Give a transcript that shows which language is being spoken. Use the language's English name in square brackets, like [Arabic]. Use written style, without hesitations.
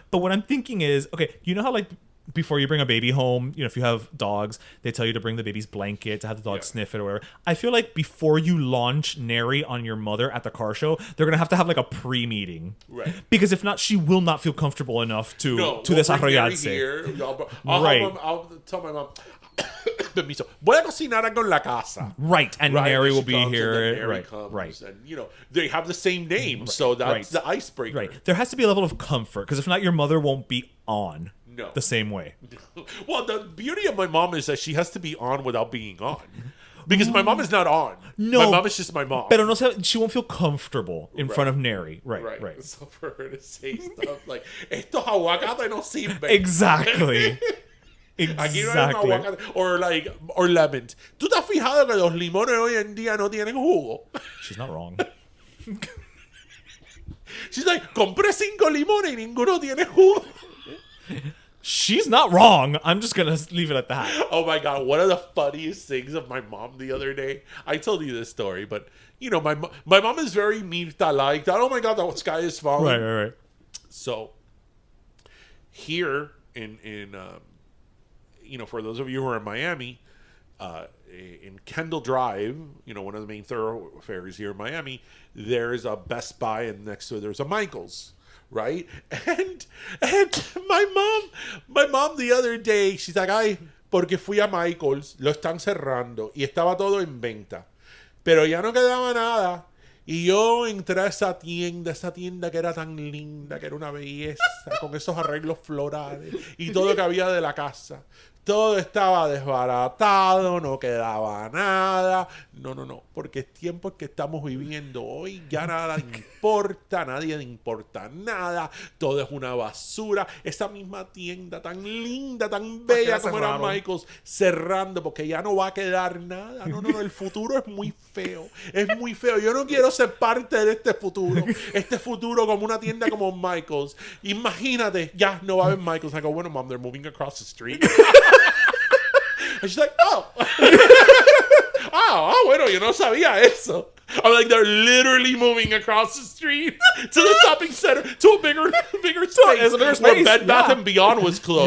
[English] But what I'm thinking is, okay, how like before you bring a baby home, if you have dogs, they tell you to bring the baby's blanket to have the dog sniff it or whatever. I feel like before you launch Neri on your mother at the car show, they're going to have like a pre-meeting. Right. Because if not, she will not feel comfortable enough to desarrollarse. I'll tell my mom, [Spanish] permiso, voy a cocinar algo en la casa. [English] Right, and Neri will be here. Neri comes, and they have the same name, so that's the icebreaker. Right. There has to be a level of comfort, because if not, your mother won't be on. No. The same way. Well, the beauty of my mom is that she has to be on without being on. Because my mom is not on. No. My mom is just my mom. [Spanish] Pero no, [English] she won't feel comfortable in front of Neri. Right. So for her to say stuff like, [Spanish] estos aguacates no sirven. [English] Exactly. [Spanish] Aquí no hay un aguacate. [English] Or lemons. [Spanish] ¿Tú te has fijado que los limones hoy en día no tienen jugo? [English] She's not wrong. She's like, [Spanish] compré 5 limones y ninguno tiene jugo. [English] She's not wrong. I'm just going to leave it at that. Oh my God. One of the funniest things of my mom the other day. I told you this story, but you know, my mom is very Mirta-like. Oh my God, the sky is falling. Right. So here in you know, for those of you who are in Miami, in Kendall Drive, you know, one of the main thoroughfares here in Miami, there's a Best Buy, and next to it there's a Michael's, right? And my mom the other day, she's like, [Spanish] ay, porque fui a Michael's, lo están cerrando y estaba todo en venta, pero ya no quedaba nada. Y yo entré a esa tienda que era tan linda, que era una belleza, con esos arreglos florales y todo que había de la casa. Todo estaba desbaratado, no quedaba nada. No, porque es tiempo en que estamos viviendo hoy. Ya nada importa, a nadie le importa nada. Todo es una basura. Esa misma tienda tan linda, tan bella como era Michael's, cerrando porque ya no va a quedar nada. No, el futuro es muy feo. Es muy feo. Yo no quiero ser parte de este futuro. Este futuro como una tienda como Michael's. Imagínate, ya no va a haber Michael's. [English] I go, [Spanish] bueno, [English] mom, they're moving across the street. And she's like, [Spanish] oh, bueno, yo no sabía eso. [English] I'm like, they're literally moving across the street to the shopping center, to a bigger space. Where Bed Bath & Beyond was closed.